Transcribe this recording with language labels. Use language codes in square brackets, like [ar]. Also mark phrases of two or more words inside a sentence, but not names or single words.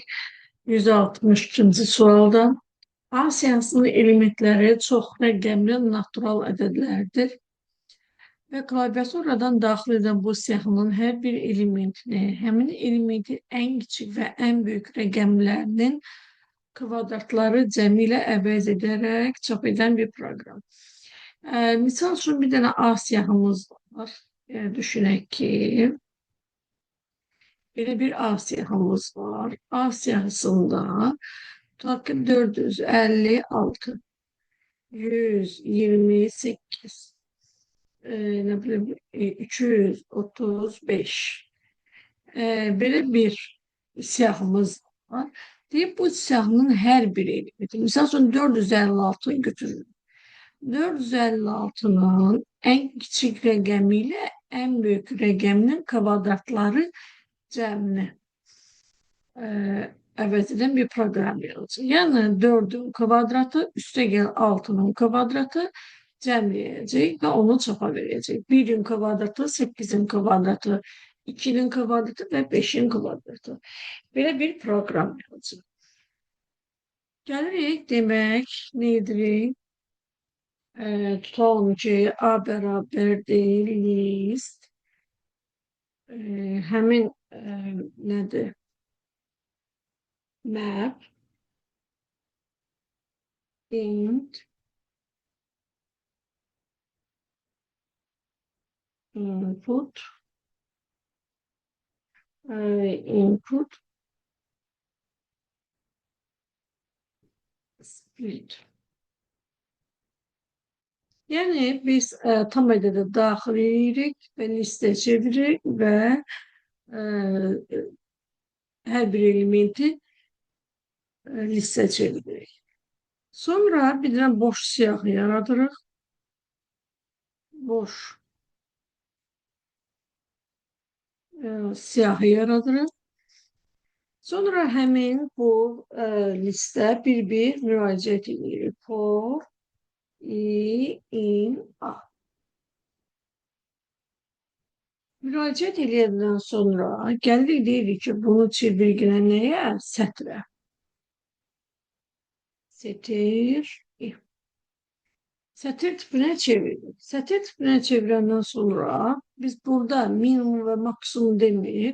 [az] 162-ci sualda A siyahısının elementləri çox rəqəmli natural ədədlərdir və klaviaturadan daxil edən bu siyahının hər bir elementini, həmin elementin ən kiçik və ən böyük rəqəmlərinin kvadratları cəmi ilə əvəz edərək çap edən bir proqram. Misal üçün bir dənə A siyahımız var. Düşünək ki, böyle bir A siyahımız var. A siyahısında takip 456, 128, [tr] ne bileyim [az] 335. Böyle bir siyahımız var. Deyip bu siyahının her bir elementi. Misal üçün 456'yı götürürüm. 456'nın [tr] en küçük [az] rəqəmiyle [tr] en büyük [az] rəqəminin kvadratları cəmini əvəz edən bir proqram yazılır. Yəni 4'ün kvadratı üstəgəl 6'nın kvadratı cəmləyəcək və onu çapa verəcək. 1'in kvadratı, 8'in kvadratı, 2'nin kvadratı və 5'in kvadratı. Belə bir proqram yazılır. Gəlirik demək, nə edirik? Tutalım ki, A bərabər deyil list. Həmin nədir? [en] Map int input split. [az] Yani biz tam ədədə daxil edirik və listə çeviririk və hər bir elementi listə çeviririk. Sonra bir dənə boş siyahı yaradırıq. Boş siyahı yaradırıq. Sonra həmin bu listə bir müraciət edirik. [en] For in A. [az] Müraciət edəndən sonra gəlirik deyirik ki, bunu çevirginə nəyə? Sətrə. Sətir. Sətir tipinə çevirdik. Sətir tipinə çevirəndən sonra biz burada minimum və maksimum deməyib.